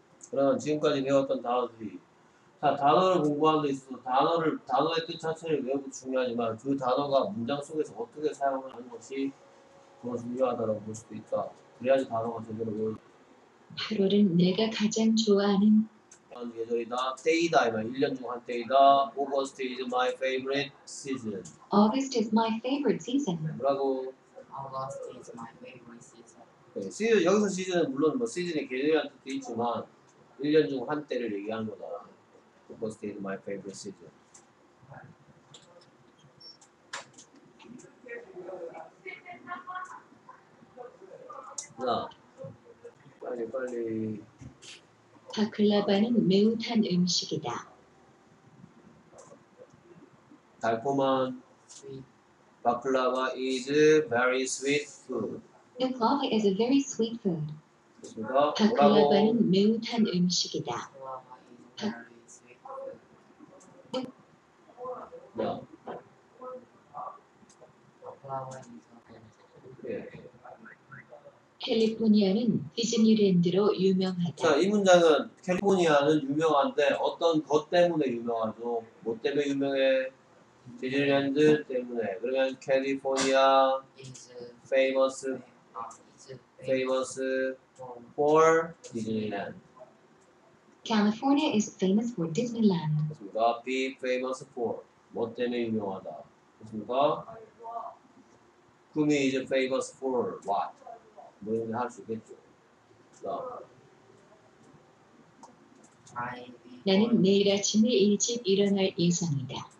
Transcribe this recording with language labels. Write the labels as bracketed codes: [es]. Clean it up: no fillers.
[ko] 그러면 지금까지 배웠던 단어들이 자, 단어를 공부하는 데 있어서 단어의 뜻 자체를 외우고 중요하지만 그 단어가 문장 속에서 어떻게 사용을 하는 것이 더 중요하다고 볼 수도 있다. 그래야지 단어가 제대로 외울 8월은 내가 가장 좋아하는 계절이다. 때이다. 이 말. 1년 중 한 때이다. [en] August is my favorite season. August is my favorite season. [ko] 뭐라고? [en] August is my favorite season. [ko] 네, 시즌, 여기서 시즌은 물론 뭐 시즌이 계절이라는 뜻도 있지만 1년 중 한 때를 얘기하는 거다. [en] August is my favorite season. [ko] 자, 빨리. 바클라바는 매우 단 음식이다. 달콤한 [en] Sweet. 바클라바 is very sweet food. Baklava is a very sweet food. [ko] 됐습니까? 뭐라고? 바클라바는 매우 단 음식이다. [en] Baklava is very sweet food. [ko] 야, [en] Baklava is a [ko] 예. 캘리포니아는 디즈니랜드로 자, 유명하다. 이 문장은 캘리포니아는 유명한데 어떤 것 때문에 유명하죠? 뭐 때문에 유명해? 디즈니랜드 때문에. 그러면 캘리포니아 [en] is famous is famous for for Disneyland. California is famous for Disneyland. [ko] 됐습니까? [en] Be famous for [ko] 뭐 때문에 유명하다. 됐습니까? [en] whom is famous for what? [ko] 뭐 이런 할 수 있겠죠. 자, [en] I [ko] 나는 내일 아침에 일찍 일어날 예정이다.